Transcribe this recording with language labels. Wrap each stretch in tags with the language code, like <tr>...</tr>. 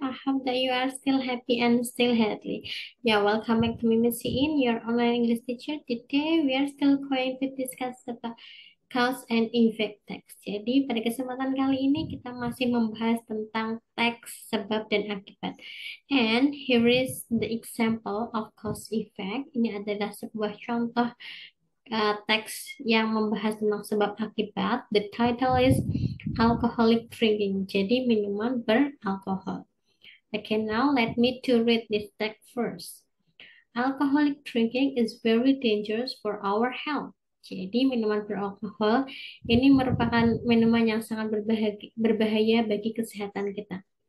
<en>I hope that you are still happy and still healthy. Yeah, welcome back to Mimi In, your online English teacher. Today, we are still going to discuss about cause and effect text.</en> <id>Jadi, pada kesempatan kali ini kita masih membahas tentang teks, sebab, dan akibat.</id> <en>And here is the example of cause effect.</en> <id>Ini adalah sebuah contoh teks yang membahas tentang sebab akibat.</id> <en>The title is alcoholic drinking.</en> <id>Jadi minuman beralkohol.</id> <en>Okay, now let me to read this text first. Alcoholic drinking is very dangerous for our health.</en> <id>Jadi minuman beralkohol ini merupakan minuman yang sangat berbahaya bagi kesehatan kita.</id>